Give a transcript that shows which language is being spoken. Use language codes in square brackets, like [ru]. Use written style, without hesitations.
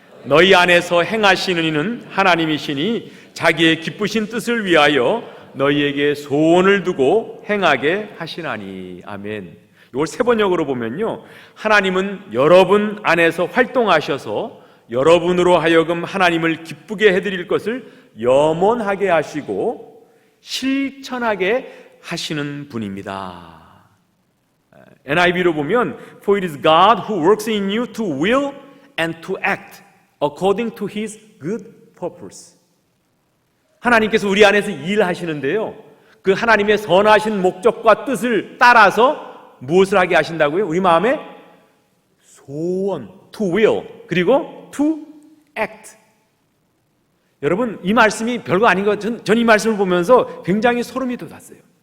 [ko] 너희 안에서 행하시는 이는 하나님이시니 자기의 기쁘신 뜻을 위하여 너희에게 소원을 두고 행하게 하시나니. 아멘. 이걸 세번역으로 보면요, 하나님은 여러분 안에서 활동하셔서 여러분으로 하여금 하나님을 기쁘게 해드릴 것을 염원하게 하시고 실천하게 하시는 분입니다. [en] NIV로 보면 For it is God who works in you to will and to act according to His good purpose. [ko] 하나님께서 우리 안에서 일하시는데요, 그 하나님의 선하신 목적과 뜻을 따라서 무엇을 하게 하신다고요? 우리 마음에 소원, to will, 그리고 to act. 여러분, 이 말씀이 별거 아닌 것 같은, 전 이 말씀을 보면서 굉장히 소름이 돋았어요.